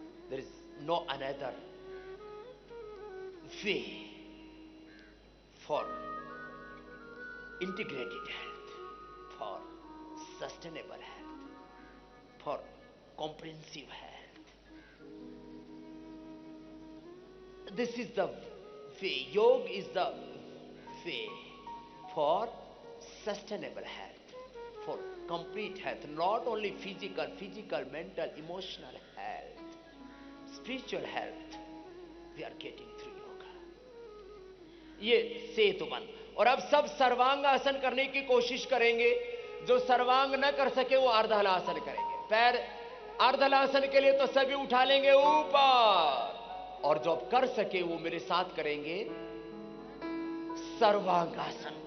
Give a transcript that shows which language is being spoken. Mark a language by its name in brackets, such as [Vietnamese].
[English] There is no another way for integrated health, for sustainable health, for comprehensive health. This is the way. Yoga is the way for sustainable health, for complete health, not only physical, mental, emotional health, spiritual health we are getting through yoga. [Hindi] ये सेतुबंध। और अब सब सर्वांगासन करने की कोशिश करेंगे। जो सर्वांग न कर सके वो अर्धहलासन करेंगे। पैर अर्धहलासन के लिए तो सभी उठा लेंगे ऊपर, और जो अब कर सके वो मेरे साथ करेंगे सर्वांगासन।